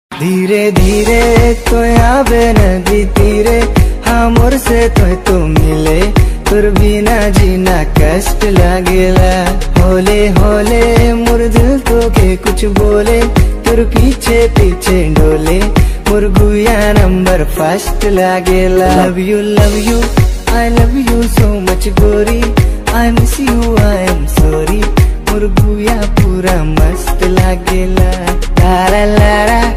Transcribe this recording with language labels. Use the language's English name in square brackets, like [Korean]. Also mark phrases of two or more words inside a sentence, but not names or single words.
[Chhattisgarhi] धीरे धीरे तो आवे नदी तीरे, हाँ मोर से तो मिले, तुर बिना जीना कष्ट लागेला। होले होले मोर दिल तो के कुछ बोले, तुर पीछे पीछे डोले, मोर गुया [English] number first [Chhattisgarhi] लागेला। [English] love you I love you so much गोरी, I miss you I am sorry, [Chhattisgarhi] मोर गुया पूरा मस्त लागेला। ला ला ला